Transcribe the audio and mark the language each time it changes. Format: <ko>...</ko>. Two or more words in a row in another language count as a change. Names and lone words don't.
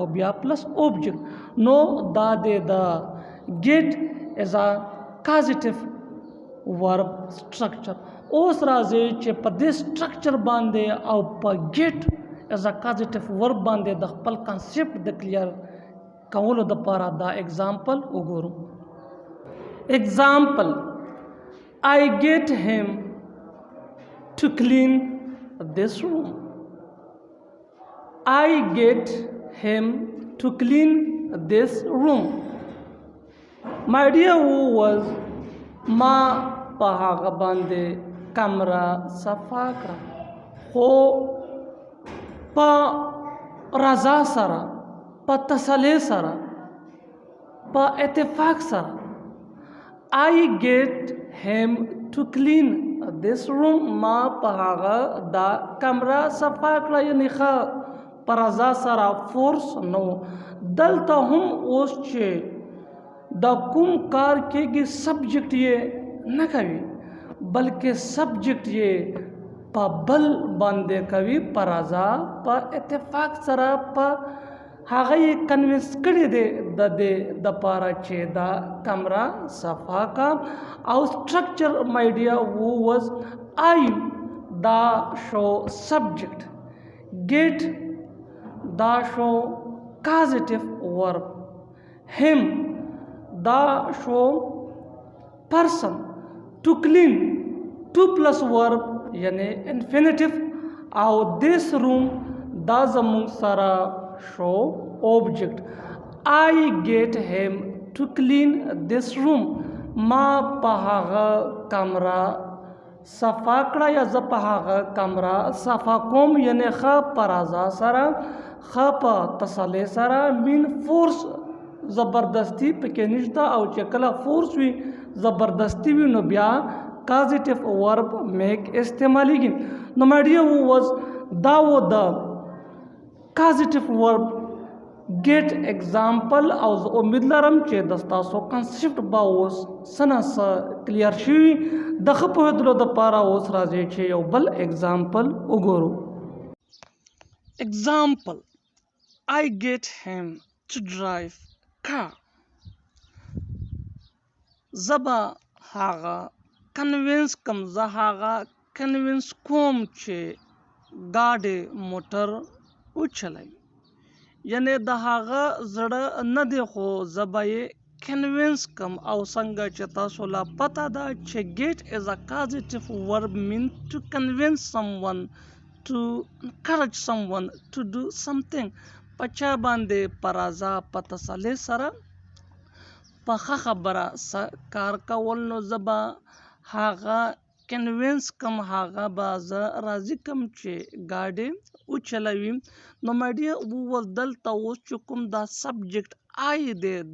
<ps>بیا</ps> <en>plus object</en> <ps>نو دا د</ps> <en>get is a causative verb structure</en> <ps>اوس راځي چې په دې سټرکچر باندې او په</ps> <en>get is a causative verb</en> <ps>باندې د خپل کانسیپټ د کلیر کولو دپاره دا اگزامپل وګورو اگزامپل</ps> <en>I get him to clean this room I get him to clean this room my dear who was</en> <ps>ما په هغه باندې کمره صفا کړه خو په رضا سره په تسلۍ سره په اتفاق سره</ps> <en>I get him to clean this room</en> <ps>ما په هغه دا کمره صفا کړه یعنی ښه په رضا سره فورس نو دلته هم اوس چې دا کوم کار کېږي سبجیکټ یې نه کوي بلکې سبجیکټ یې په بل باندې کوي په رضا په اتفاق سره په هغه یې کنوینس کړی دی د دې دپاره چې دا کمره صفا کا او سټرکچر</ps> <en>my dear who was I</en> <ps>دا شو</ps> <en>subject get</en> <ps>دا شو causative</ps> <en>verb him</en> <ps>دا شو</ps> <en>person to clean to plus verb یعنی infinitive او this room</en> <ps>دا زمون سره شو</ps> <en>object I get him to clean this room</en> <ps>ما په هغه کمره صفا کړه یا زه په هغه کمره صفا کوم یعنی ښه په رضا سره ښه په تسلۍ سره</ps> <en>mean force</en> <ps>زبردستی پکې نشته او چې کله فورس وي زبردستی وي نو بیا</ps> <en>causative verb make</en> <ps>استعمالیږي نو</ps> <en>my dear was</en> <ps>دا و د</ps> <en>causative verb get example</en> <ps>او زه امید لرم چې د ستاسو کنسپټ به اوس څه نه څه کلیر شوي د ښه پوهېدلو دپاره اوس راځئ چې یو بل اگزامپل وګورو</ps> <en>example I get him to drive car</en> <ps>زبا هغه کنوینس کم زه هغه کنوینس کوم چې ګاډی موټر وچلوي یعنی د هغه زړه نه دی خو زه به یې کنوینس کم او څنګه چې تاسو لا پته ده چې</ps> <en>get is a causative verb mean to convince someone to encourage someone to do something</en> <ps>په چا باندې په رضا په تسلۍ سره په ښه خبره کار کول نو زه به هغه کنوینس کم هغه به زه راضي کم چې ګاډی وچلوي نو</ps> <en>my dear</en> <ps>وویل دلته اوس چې کوم دا</ps> <en>subject I</en> <ps>دی</ps>